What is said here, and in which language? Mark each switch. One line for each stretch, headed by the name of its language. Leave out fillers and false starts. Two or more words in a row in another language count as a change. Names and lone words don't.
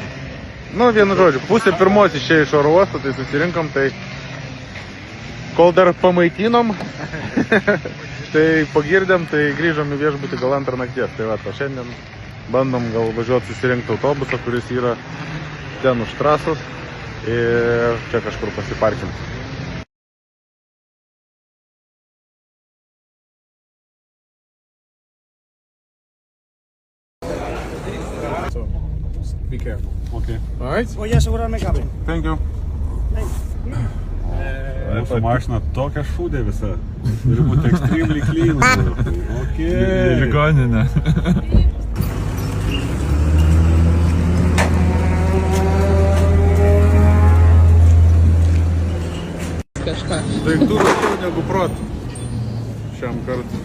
Lithuanian: Nu, vienu žodžiu, pusė pirmos išėjo iš oro uosto, tai susirinkom, tai kol dar pamaitinom, tai pagirdėm, tai grįžom į viešbutį gal 2 nakties. Tai va, šiandien bandom gal važiuoti susirinkti autobusą, kuris yra ten už trasos ir čia kažkur pasiparkim.
English: Be careful. Okay. All right?
Spanish: Voy a asegurarme cable.
English: Thank you.
Lithuanian: Mūsų mašina tokia šūdė visa. Turi būti
English: extremely clean. Okay.
Lithuanian: Ligoninė. Daiktų daugiau negu protų šiam kartui.